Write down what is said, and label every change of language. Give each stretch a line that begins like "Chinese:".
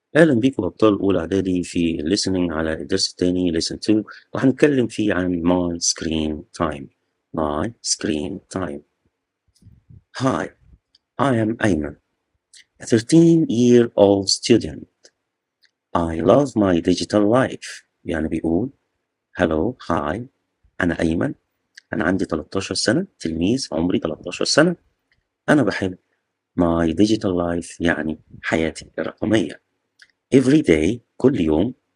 Arabic: أهلا بيكم أبطال أولى إعدادي في listening على الدرس الثاني
English: listen to،
Arabic: وهنتكلم فيه عن
English: my screen time. my screen time. Hi, I am Ayman, a 13-year-old student. I love my digital life.
Arabic: يعني بيقول
English: hello, hi،
Arabic: أنا أيمن، أنا عندي 13 سنة، تلميذ عمري 13 سنة. أنا بحب
English: my digital life
Arabic: يعني حياتي الرقمية.
English: Every day،
Arabic: كل يوم.